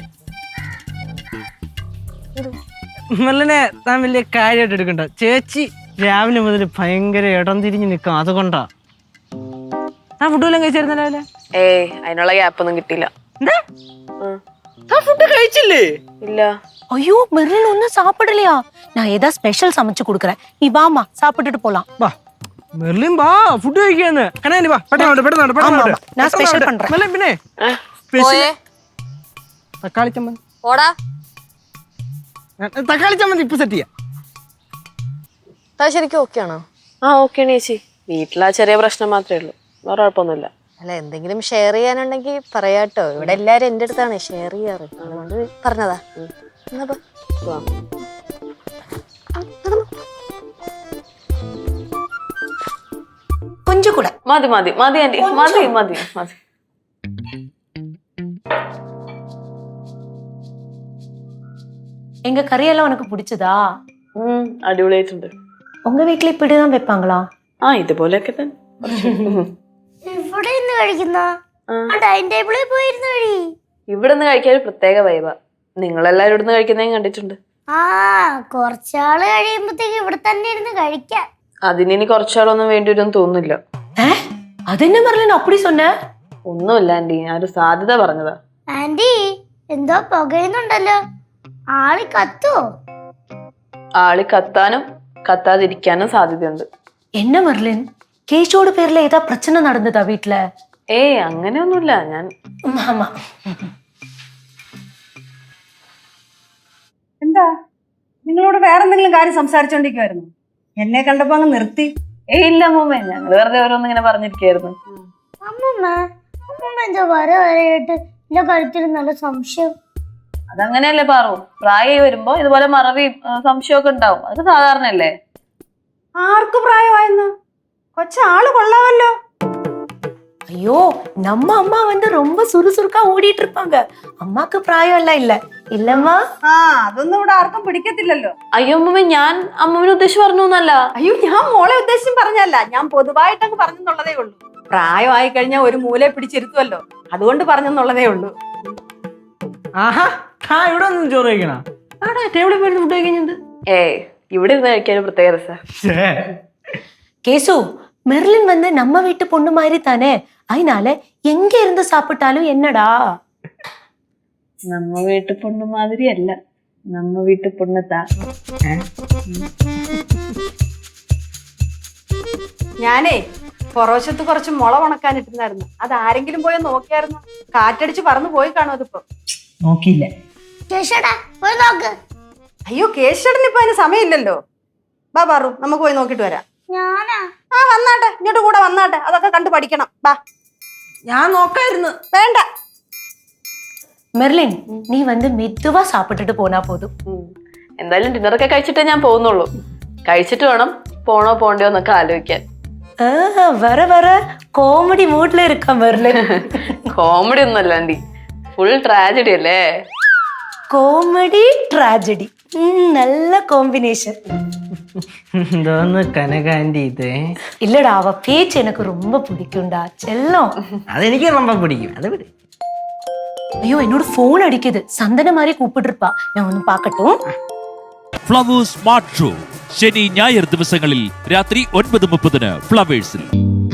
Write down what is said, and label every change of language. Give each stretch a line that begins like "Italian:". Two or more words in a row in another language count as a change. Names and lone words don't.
Malayalam: മെർലിനെ താൻ വലിയ കാര്യമായിട്ട് എടുക്കണ്ട. ചേച്ചി രാവിലെ മുതൽ ഭയങ്കര ഇടം തിരിഞ്ഞ് നിൽക്കാം, അതുകൊണ്ടാ. ആ ഫുഡ് വല്ലതും കഴിച്ചായിരുന്ന രാവിലെ? അതിനുള്ള ഗ്യാപ്പൊന്നും കിട്ടിയില്ല. ഫുഡ് കഴിച്ചില്ലേ? ഇല്ല.
Tamil: ஐயோ மெர்லின் ஒன்னும் சாப்பிடலையா? நான் ஏதாவது ஸ்பெஷல் சமைச்சு கொடுக்குறேன், நீ வாமா சாப்பிட்டுட்டு போலாம்.
Malayalam: വാ മെർലിൻ വാ ഫുഡ് കഴിക്കാന്ന്. കനാനി വാ പെട്ടെന്ന്.
Tamil: நான் ஸ்பெஷல் பண்றேன்.
Malayalam: പിന്നെ തക്കാളി ചമ്മന്തി. ഓടാ തക്കാളി ചമ്മന്തി ഇപ്പൊ സെറ്റ് ചെയ്യാം. ശരിക്കും ഓക്കെ ആണോ? ഓക്കെ ചേച്ചി. വീട്ടിലാ ചെറിയ പ്രശ്നം മാത്രമേ ഉള്ളൂ, വേറെ കുഴപ്പമൊന്നുമില്ല. അല്ല എന്തെങ്കിലും ഷെയർ ചെയ്യാനുണ്ടെങ്കിൽ പറയാട്ടോ. ഇവിടെ എല്ലാരും എന്റെ അടുത്താണ് ഷെയർ ചെയ്യാറ്, അതുകൊണ്ട് പറഞ്ഞതാ.
Tamil: கொஞ்சம் கூட
Malayalam: മതി മതി മതി ആന്റി, മതി മതി മതി.
Tamil: எங்க கறியெல்லாம் உனக்கு பிடிச்சதா?
Malayalam: അടിപൊളിയായിട്ടുണ്ട്.
Tamil: உங்க வீட்டுல இப்படிதான் வைப்பாங்களா?
Malayalam: ഇതുപോലെയൊക്കെ തന്നെ. ഇവിടെ നിന്ന് കഴിക്കുന്ന ഡൈനിങ് ടേബിളിൽ പോയിരുന്നു കഴി. ഇവിടെ നിന്ന് കഴിക്കാൻ ഒരു പ്രത്യേക വൈബാ. നിങ്ങളെല്ലാരും ഇവിടുന്ന് കഴിക്കുന്നതും കണ്ടിട്ടുണ്ട്. കുറച്ചാള് കഴിയുമ്പോഴത്തേക്ക് ഇവിടെ തന്നെ ഇരുന്ന് കഴിക്കാം. അതിനി കുറച്ചാളൊന്നും വേണ്ടി വരുമെന്ന് തോന്നുന്നില്ല.
Tamil: அது என்ன மெர்லின் அப்படி சொன்ன?
Malayalam: ഒന്നുമില്ല ആന്റി, ഞാനൊരു സാധ്യത പറഞ്ഞതാ. ആന്റി എന്തോ പുകയുന്നുണ്ടല്ലോ, ആളി കത്തോ? ആളി കത്താനും കത്താതിരിക്കാനും സാധ്യതയുണ്ട്.
Tamil: என்ன மெர்லின், கேஷோட பேர்ல ஏதா பிரச்சனை நடந்ததா வீட்டுல?
Malayalam: അങ്ങനെയൊന്നുമില്ല. ഞാൻ
Tamil: ஆமா.
Malayalam: എന്താ നിങ്ങളോട് വേറെന്തെങ്കിലും കാര്യം സംസാരിച്ചോണ്ടിരിക്കുവായിരുന്നു? എന്നെ കണ്ടപ്പോ അങ്ങ് നിർത്തി. ഇല്ല അമ്മൂമ്മ, ഞങ്ങൾ വെറുതെ ഓരോന്നും ഇങ്ങനെ പറഞ്ഞിരിക്കായിരുന്നു. അമ്മൂമ്മ എന്തോ വരയിട്ട് എന്റെ കഴുത്തിൽ നല്ല സംശയം. അതങ്ങനെയല്ലേ പാറു, പ്രായമായി വരുമ്പോ ഇതുപോലെ മറവിയും സംശയമൊക്കെ ഉണ്ടാവും. അത് സാധാരണയല്ലേ. ആർക്ക് പ്രായമായെന്ന്? കൊച്ചാള് കൊള്ളാമല്ലോ.
Tamil: ஐயோ நம்ம அம்மா வந்து ரொம்ப சுறுசுறுக்கா ஓடிட்டு இருப்பாங்க.
Malayalam: അമ്മക്ക് പ്രായമല്ല ഇല്ല ഇല്ലമ്മ. ആ അതൊന്നും ഇവിടെ ആർക്കും പിടിക്കത്തില്ലല്ലോ. അയ്യോ അമ്മമ്മ, ഞാൻ അമ്മമ്മനെ ഉദ്ദേശിച്ച് പറഞ്ഞു എന്നല്ല. അയ്യോ ഞാൻ മോളെ ഉദ്ദേശിച്ചും പറഞ്ഞല്ല, ഞാൻ പൊതുവായിട്ടങ്ങ് പറഞ്ഞെന്നുള്ളതേ ഉള്ളൂ. പ്രായമായി കഴിഞ്ഞാൽ ഒരു മൂലയെ പിടിച്ചിരുത്തുമല്ലോ, അതുകൊണ്ട് പറഞ്ഞെന്നുള്ളതേ ഉള്ളൂ. ആഹാ, ആ ഇവിടെ ഒന്നും ചോറ് കഴിക്കണ? ആടാ ടേബിളിൽ പോയി ഫുഡ് കഴിക്കുന്നത്. ഏയ്, ഇവിടെ ഇരുന്ന് കഴിക്കാൻ ഒരു പ്രത്യേക രസാ.
Tamil: கேசு, மெர்லின் வந்து நம்ம வீட்டு பொண்ணு மாதிரி தானே, அதனால எங்க இருந்து சாப்பிட்டாலும் என்னடா. நம்ம வீட்டு பொண்ணு மாதிரி அல்ல, நம்ம வீட்டு பொண்ணத்தா.
Malayalam: ഞാനേ പുറവശത്ത് കുറച്ച് മുള ഉണക്കാനിട്ടുണ്ടായിരുന്നു, അത് ആരെങ്കിലും പോയി നോക്കിയായിരുന്നു? കാറ്റടിച്ച് പറന്നു പോയി കാണും അതിപ്പോ. നോക്കിയില്ല. ചേച്ചേട്ടാ പോയി നോക്ക്. അയ്യോ കേശടന് ഇപ്പൊ അതിന് സമയമില്ലല്ലോ. ബാ പാറു, നമുക്ക് പോയി നോക്കിട്ട് വരാം. ഞാനാ ആ വന്നാട്ടെ, ഇങ്ങോട്ട് കൂടെ വന്നാട്ടെ, അതൊക്കെ കണ്ടു പഠിക്കണം. ബാ. ഞാൻ നോക്കായിരുന്നു. വേണ്ട.
Tamil: மெர்லின், நீ வந்து மெதுவா சாப்பிட்டுட்டு போனா போதும்.
Malayalam: എന്തായാലും ഡിന്നറൊക്കെ കഴിച്ചിട്ടേ ഞാൻ പോകുന്നുള്ളൂ. കഴിച്ചിട്ട് വേണം പോണോ പോണ്ടയോ എന്നൊക്കെ ആലോചിക്കാൻ.
Tamil: வர வர കോമഡി മൂഡിൽ இருக்க மெர்லின்.
Malayalam: കോമഡി ഒന്നല്ല ആൻറ്റി,
English: full tragedy
Malayalam: അല്ലേ.
English: comedy tragedy, நல்ல കോമ്പിനേഷൻ.
Malayalam: എന്തോന്ന് കനകാന്റി ഇത്?
Tamil: இல்லடா, அவ பேச்சு எனக்கு ரொம்ப பிடிக்கும்டா செல்லம்.
Malayalam: അതെനിക്ക് ரொம்ப പിടിക്കും. അത് വിട്.
Tamil: ஐயோ என்னோட போன் அடிக்குது, சந்தன மாதிரி கூப்பிட்டு இருப்பா, நான் ஒன்னு பாக்கட்டும்.
Malayalam: ഫ്ലവേഴ്സ് സ്മാർട്ട് ഷോ ശനി ഞായർ ദിവസങ്ങളിൽ രാത്രി 9:30 ഫ്ലവേഴ്സിൽ.